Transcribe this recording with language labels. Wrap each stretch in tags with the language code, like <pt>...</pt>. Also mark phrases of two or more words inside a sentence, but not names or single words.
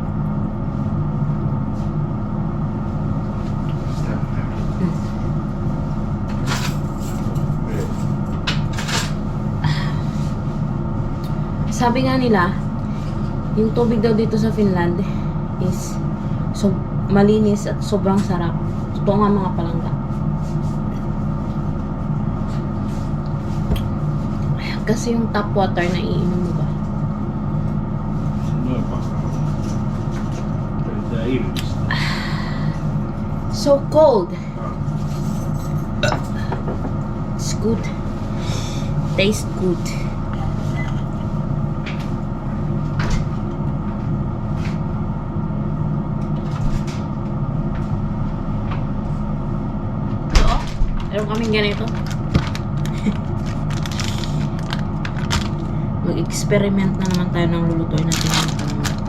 <tl>Sabi nga nila, yung tubig daw dito sa Finland is malinis at sobrang sarap. Totoo nga mga palangga. Kasi yung</tl> <en>tap water</en> <tl>na iinom mo ba?</tl> <fi>Noin pahaa. Yritetään irvistää.</fi> <en>So cold. It's good. Tastes good.</en> <tl>Oo, meron kaming ganito. Mag-experiment na naman tayo ng lulutuin natin ng palangga.</tl>